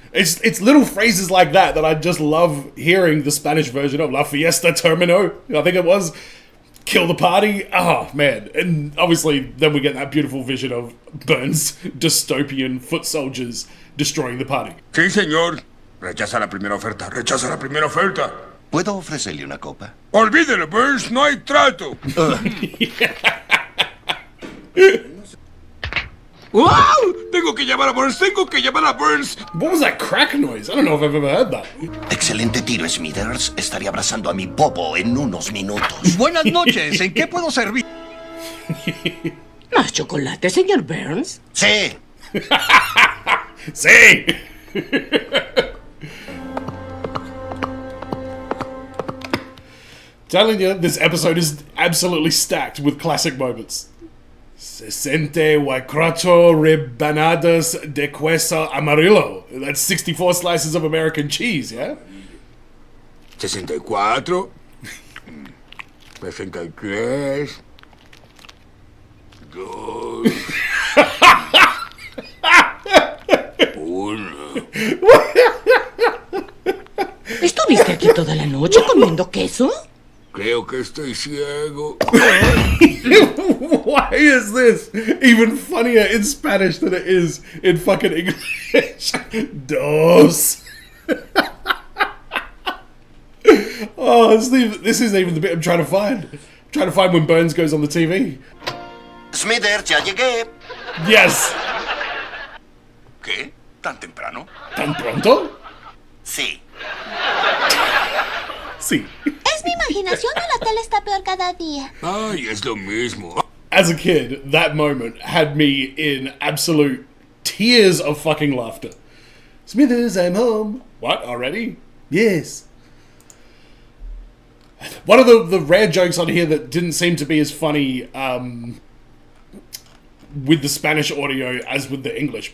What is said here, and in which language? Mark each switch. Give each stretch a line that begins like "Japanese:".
English: It's little phrases like that I just love hearing the Spanish version of.
Spanish: La fiesta terminó,
English: I think it was. Kill the party. Oh man. And obviously then we get that beautiful vision of Burns' dystopian foot soldiers destroying the party.
Spanish: Sí, señor. Rechaza la primera oferta. Rechaza la primera oferta. ¿Puedo ofrecerle una copa? Olvídelo, Burns. No hay trato. ¡Wow! Tengo que llamar a Burns. Tengo que llamar a Burns.
English: What was that crack noise? I don't know if I've ever heard that.
Spanish: Excelente tiro, Smithers. Estaré abrazando a mi popo en unos minutos. Buenas noches, ¿en qué puedo servir? ¿Más chocolate, señor Burns? Sí. Sí.
English: Telling you, this episode is absolutely stacked with classic moments.
Spanish: 64 rebanadas de queso amarillo.
English: That's 64 slices of American cheese, yeah? 64. 63. 2. 1.
Spanish: ¿Estuviste aquí toda la noche comiendo queso? Creo que estoy ciego.
English: Why is this even funnier in Spanish than it is in fucking English? Dos. Oh, this isn't even the bit I'm trying to find. I'm trying to find when Burns goes on the TV.
Spanish: Smithers, ya llegué.
English: Yes.
Spanish: ¿Qué? ¿Tan temprano? ¿Tan pronto? Sí. Sí. ¿Es mi imaginación o la tele está peor cada día? Ay, es lo mismo.
English: As a kid, that moment had me in absolute tears of fucking laughter. Smithers, I'm home. What, already? Yes. One of the rare jokes on here that didn't seem to be as funny with the Spanish audio as with the English.